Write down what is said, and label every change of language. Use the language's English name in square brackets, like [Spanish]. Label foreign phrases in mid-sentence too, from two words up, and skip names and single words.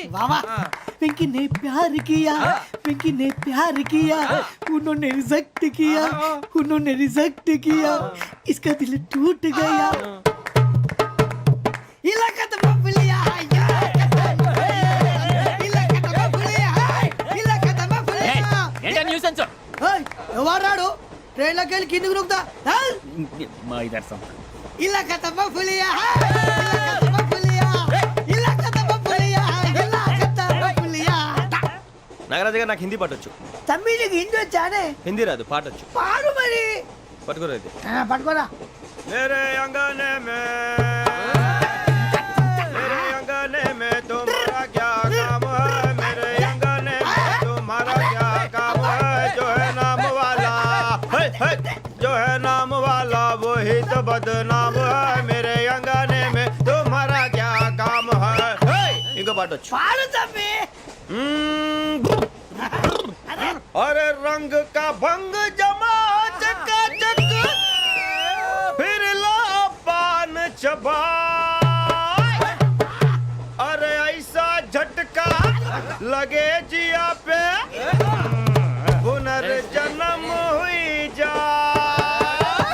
[Hindi] वाह पिंकी ने प्यार किया. पिंकी ने प्यार किया. उन्होंने रिजेक्ट किया. उन्होंने रिजेक्ट किया. इसका दिल टूट गया. इलाका तो बबलिया इलाका तो बबलिया इलाका तो बबलिया. [Telugu] ఏంటా న్యూసెన్స్ ఎవరు రాడు ట్రైన్ లోకి వెళ్ళి కిందికి నొక్కుతా. మా ఇదర్సం [Hindi] ఇలాకా तो बबलिया इलाका तो बबलिया इलाका तो बबलिया इलाका तो बबलिया. [Telugu] నాగరాజు గారు నాకు హిందీ పాటొచ్చు తమ్మి నీకు హిందీ వచ్చానే? హిందీ రాదు పాటొచ్చు పాడు మరి. పట్టుకోలేదు పట్టుకోరా. [Hindi] मेरे अंगने में तुम्हारा क्या काम है मेरे अंगने में तुम्हारा क्या काम है जो है नाम वाला जो है नाम वाला वही तो बदनाम है मेरे अंगने में तुम्हारा क्या काम है इनको पाटो [Telugu] పాడు తమ్మి. [Hindi] अरे रंग का भंग जमा चकाचक फिर ला पान चबा अरे ऐसा झटका लगे जिया पे पुनर्जन्म हुई जा